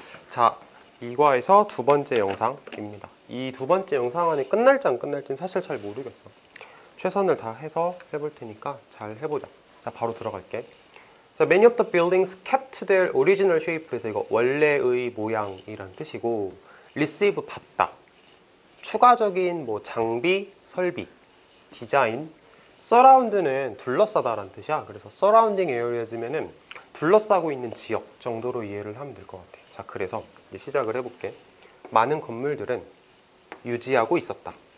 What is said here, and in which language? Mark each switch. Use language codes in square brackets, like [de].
[ko] 자, 이과에서 두 번째 영상입니다. 이 두 번째 영상 안에 끝날지 안 끝날지는 사실 잘 모르겠어. 최선을 다해서 해볼 테니까 잘 해보자. 자, 바로 들어갈게. [en] 자, many of the buildings kept their original shape에서 [ko] 이거 원래의 모양이란 뜻이고, [en] receive 받다. [ko] 추가적인 뭐 장비, 설비, 디자인, surround는 둘러싸다라는 뜻이야. 그래서 surrounding areas면은 둘러싸고 있는 지역 정도로 이해를 하면 될 것 같아. 자, 그래서 이제 시작을 해볼게. 많은 건물들은 유지하고 있었다.